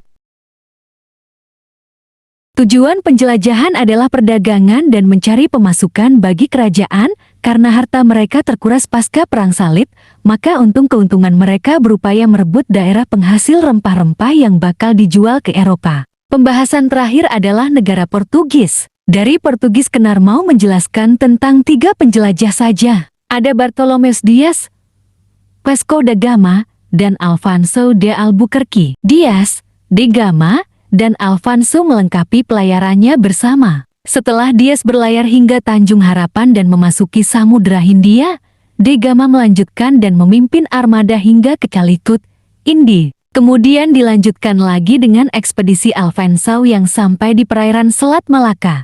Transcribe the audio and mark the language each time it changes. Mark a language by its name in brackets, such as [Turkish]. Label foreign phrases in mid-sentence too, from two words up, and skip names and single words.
[Indonesian] Tujuan penjelajahan adalah perdagangan dan mencari pemasukan bagi kerajaan, karena harta mereka terkuras pasca Perang Salib, maka keuntungan mereka berupaya merebut daerah penghasil rempah-rempah yang bakal dijual ke Eropa. Pembahasan terakhir adalah negara Portugis. Dari Portugis Kenar mau menjelaskan tentang 3 penjelajah saja. Ada Bartolomeus Dias, Vasco da Gama, dan Alfonso de Albuquerque. Dias, de Gama, dan Alfonso melengkapi pelayarannya bersama. Setelah Dias berlayar hingga Tanjung Harapan dan memasuki Samudra Hindia, de Gama melanjutkan dan memimpin armada hingga ke Calicut, India. Kemudian dilanjutkan lagi dengan ekspedisi Alfonso yang sampai di perairan Selat Malaka.